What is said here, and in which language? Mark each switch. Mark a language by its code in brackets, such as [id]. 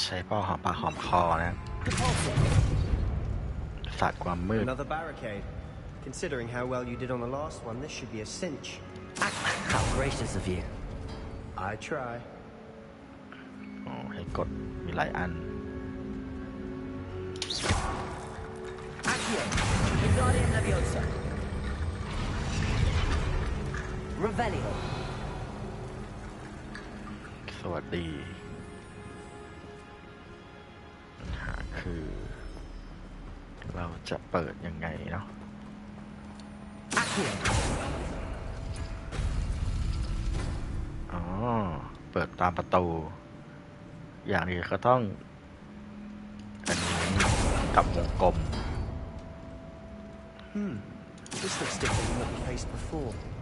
[th] ก็หอมปากหอมคอนะศาสตร์ความมืด [en] Another barricade. Considering how well you did on the last one, this should be a cinch. How gracious of you. I try. [th] อ๋อให้กดมีหลายอัน [en] Accio. Wingardium Leviosa. Revelio. [th] สวัสดีปัญหาคือ เราจะเปิดยังไงเนาะ [en] Accio. [th] อ๋อ เปิดตามประตู อย่างนี้ก็ต้อง อันนี้กับวงกลม [en] This looks different than what we faced before.